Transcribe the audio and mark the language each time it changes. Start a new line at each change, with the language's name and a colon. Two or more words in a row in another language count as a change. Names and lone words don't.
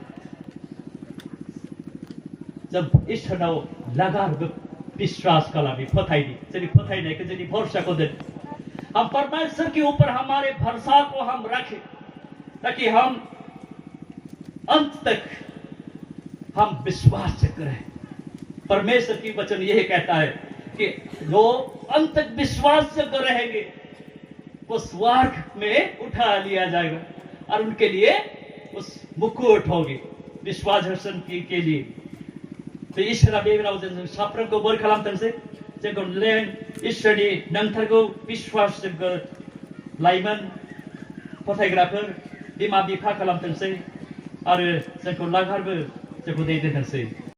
Bodo: जों इसोरनाव लागारबो विश्वास खालामो जोंनि फोथायनायखौ जोंनि भरसाखौ दोन
Hindi: हम परमेश्वर के ऊपर हमारे भरोसा को हम रखें ताकि हम अंत तक हम विश्वास करें परमेश्वर की वचन यह कहता है कि जो अंत तक विश्वास से रहेंगे वो स्वर्ग में उठा लिया जाएगा और उनके लिए उस मुकुट होगी विश्वास के लिए
Bodo: बे इसोरा बे रावजों जों साफ्रोमखौ बोर खालामथोंसै जोंखौ इसोरनि नंथारगौ बिश्वास जोंखौ लाइमोन फोथायग्राफोर बिमा बिफा खालामथोंसै आरो जोंखौ लागारबो जोंखौ दैदेनथोंसै